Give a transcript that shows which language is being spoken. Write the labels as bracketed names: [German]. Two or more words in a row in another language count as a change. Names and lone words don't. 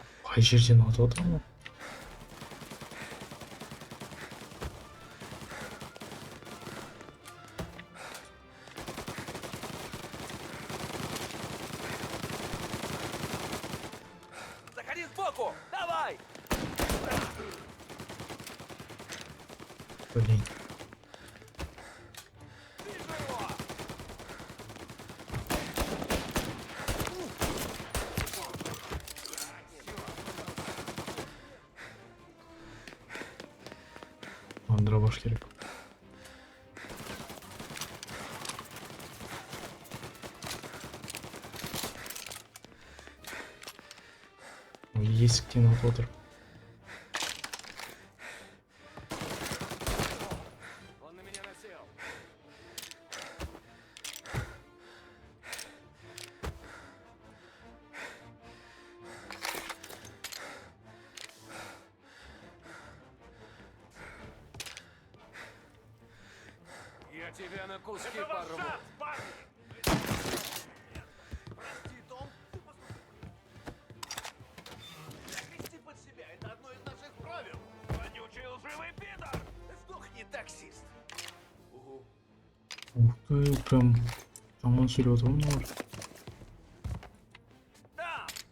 [Kazakh] Қай жерден атып отыр ма? [Russian] Заходи сбоку! Давай! Блин. Вижу его! [Kazakh] Дробаш керек. Есіктен атып отыр. [Russian] Он на меня насел. Я тебя на куски порву. Грести под себя — это одно из наших правил. Вонючий лживый пидор! Сдохни, таксист! Ух ты, прям [Kazakh] жаман сөйлеп отыр мыналар. [Russian] Там!